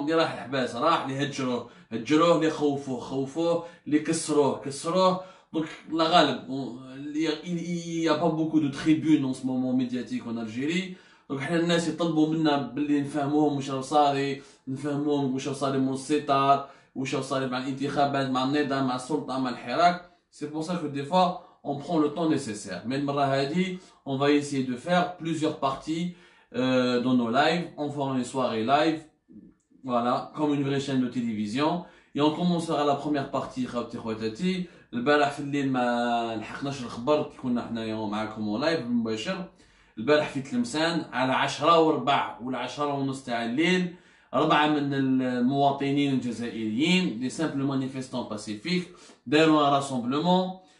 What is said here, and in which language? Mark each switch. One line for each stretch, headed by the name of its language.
Arabic: اللي راح الحباس راح، اللي هجروه، اللي خوفوه، اللي كسروه.
French: Donc la غالب il y a pas beaucoup de tribunes en ce moment médiatiques en Algérie. Donc
Arabic: حنا الناس يطلبوا منا باللي نفهموهم واش راه صاري، نفهموهم واش راه صاري من الستار، واش راه صاري مع الانتخابات، مع النظام، مع السلطة، مع الحراك.
French: C'est pour ça que des fois, on prend le temps nécessaire. Mais on va essayer de faire plusieurs parties dans nos lives. On fera une soirée live, voilà, comme une vraie chaîne de télévision. Et on commencera la première partie.
Arabic: البارح في الليل ما لحقناش الخبر كي كنا حنايا معاكم لايف مباشر. البارح في تلمسان على 10:15 ولا 10:30 تاع الليل، 4 من المواطنين الجزائريين دي سامبل مانيفيستون باسيفيك داروا راسومبلومون.